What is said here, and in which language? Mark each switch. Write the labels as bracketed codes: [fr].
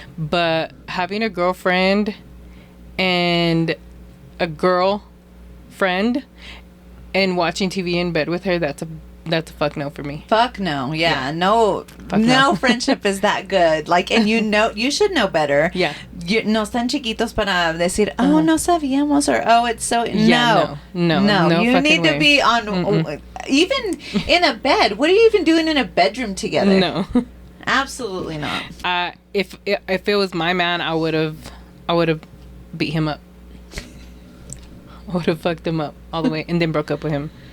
[en] But having a girlfriend and a girlfriend and watching TV in bed with her, that's a fuck no for me. Fuck no. Yeah. No friendship is that good. And you should know better. Yeah. [es] No están chiquitos para decir, no sabíamos, [en] or, it's so... Yeah, no. You need to be on... Even in a bed. What are you even doing in a bedroom together? No. Absolutely not. If it was my man, I would have beat him up. I would have fucked him up all the way and then broke up with him.